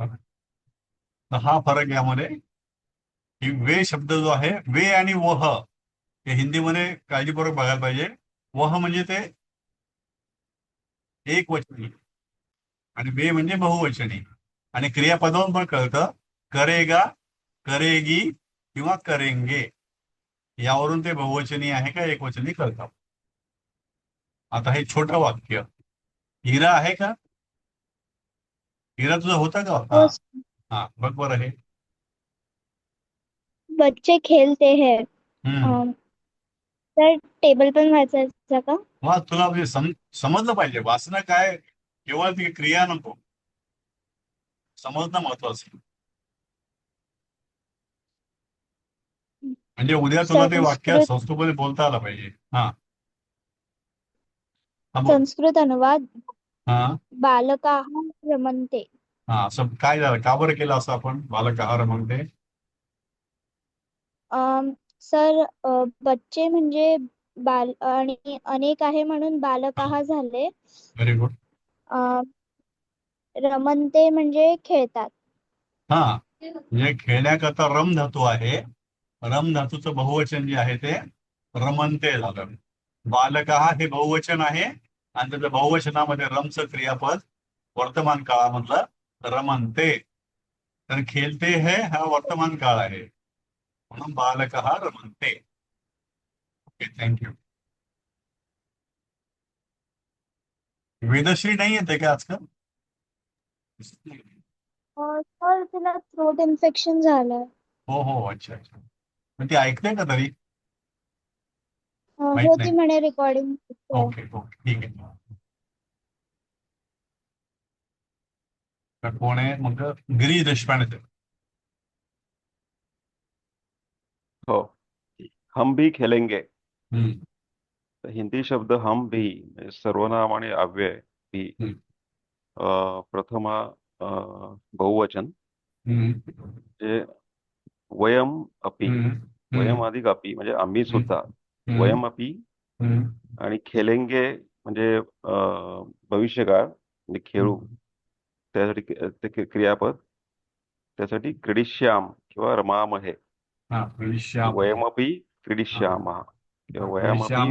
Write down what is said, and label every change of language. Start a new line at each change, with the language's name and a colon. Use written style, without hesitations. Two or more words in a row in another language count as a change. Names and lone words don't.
Marathi: तर हा फरक यामध्ये, की वे शब्द जो आहे, वे आणि वह हे हिंदीमध्ये काळजीपूर्वक बघायला पाहिजे. वह म्हणजे ते एक वचनी आणि वे म्हणजे बहुवचनी. आणि क्रियापदावरून पण कळतं,
Hindi: करेगा, करेगी
Marathi: किंवा करेंगे, यावरून ते बहुवचनी आहे का एकवचनी कळतं. आता हे छोटं वाक्य, हिरा आहे का? हिरा तुझा होता का? हो हा. हा, बघ बरं हे.
Hindi: बच्चे खेलते हैं. हम्म.
Marathi: तर टेबल पण वाचायचं का? मग तुला म्हणजे समजलं पाहिजे वाचणं काय, केवळ ती क्रिया नको, समजणं महत्वाचं. म्हणजे उद्या तुला ते वाक्य संस्कृत संस्कृतमध्ये बोलता आलं पाहिजे. हा. हा बोल. संस्कृत अनुवाद. हा.
Sanskrit: बालकाः रमन्ते.
Marathi: हा, असं काय झालं, का बरं केलं असं आपण, बालक आहार म्हणते? सर, बच्चे म्हणजे बाल आणि अनेक आहे म्हणून बालकाः झाले.
English: very good.
Marathi: अं, रमन्ते म्हणजे खेळतात. हा, म्हणजे खेळण्याकरता रम धातू आहे. रम धातूचं बहुवचन जे आहे ते रमन्ते झालं. बालकाः हे बहुवचन आहे, आणि त्याच्या बहुवचनामध्ये रमचं क्रियापद वर्तमान काळामधलं रमन्ते. तर खेळते हे हा वर्तमान काळ आहे, म्हणून बालकाः रमन्ते.
English: OK, thank you.
Marathi: वेदश्री नाही येते का आजकाल? सर, तिला
English: throat infection
Marathi: झालंय. हो हो,
Hindi: अच्छा अच्छा.
Marathi: पण ती ऐकते का तरी? माहित हो, ती नाही. म्हणे रेकॉर्डिंग.
English: OK OK,
Marathi: ठीक आहे. तर कोण आहे मग? गिरीश देशपांडे. हो.
Hindi: हम भी खेलेंगे. हम्म.
Marathi: तर हिंदी शब्द
Hindi: हम भी
Marathi: म्हणजे सर्वनाम आणि अव्यय भी. हम्म. प्रथमा बहुवचन, हम्म. जे
Sanskrit: वयम अपि. हम्म.
Marathi: वयम अधिक अपि म्हणजे आम्ही सुद्धा. हम्म.
Sanskrit: वयम अपि. हम्म.
Marathi: आणि खेलेंगे म्हणजे भविष्यकाळ, म्हणजे खेळू. त्यासाठी ते क्रियापद, त्यासाठी क्रीडिष्याम किंवा रमामहे. हा, श्याम आहे.
Sanskrit: वयमपि क्रीडिष्यामः किंवा वयमपि